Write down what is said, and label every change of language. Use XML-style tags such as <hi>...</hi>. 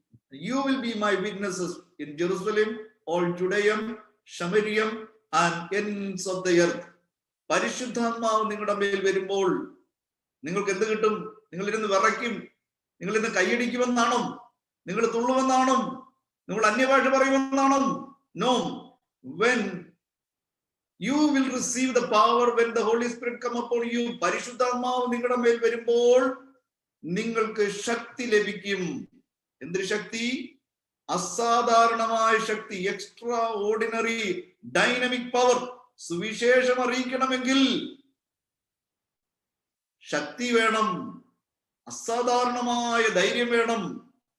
<en>You will be my witnesses in Jerusalem, all Judea, Samaria and ends of the earth.</en> <ml>പരിശുദ്ധാത്മാവ് നിങ്ങളുടെ മേൽ വരുമ്പോൾ നിങ്ങൾക്ക് എന്ത് കിട്ടും? നിങ്ങൾ ഇരുന്ന് വിറയ്ക്കും, നിങ്ങൾ ഇന്ന് കൈയടിക്കുമെന്നാണോ? നിങ്ങൾ തുള്ളുമെന്നാണോ? നിങ്ങൾ അന്യഭാഷ പറയുമെന്നാണോ? No.</ml> <en>When you will receive the power when the Holy Spirit come upon you.</en> <ml>പരിശുദ്ധാത്മാവ് നിങ്ങളുടെ മേൽ വരുമ്പോൾ നിങ്ങൾക്ക് ശക്തി ലഭിക്കും. എന്തൊരു ശക്തി? അസാധാരണമായ ശക്തി,</ml> <en>Extraordinary dynamic power.</en> <ml>സുവിശേഷം അറിയിക്കണമെങ്കിൽ ശക്തി വേണം, അസാധാരണമായ ധൈര്യം വേണം.</ml>